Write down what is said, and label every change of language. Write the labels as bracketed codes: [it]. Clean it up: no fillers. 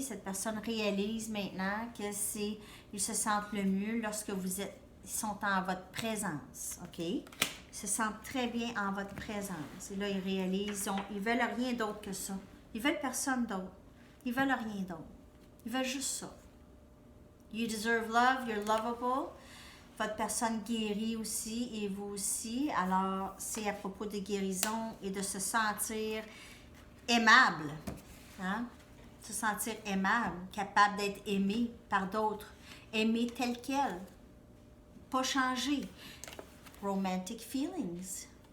[fr] Cette personne réalise maintenant ils se sentent le mieux lorsque ils sont en votre présence. OK? Ils se sentent très bien en votre présence. Et là, ils réalisent, ils veulent rien d'autre que ça. Ils veulent personne d'autre. Ils veulent rien d'autre. Ils veulent juste ça. [en] You deserve love, you're lovable. [fr] Votre personne guérit aussi et vous aussi. Alors, c'est à propos de guérison et de se sentir aimable. Hein? Se sentir aimable, capable d'être aimé par d'autres. Aimé tel quel. Pas changé. [en] Romantic feelings.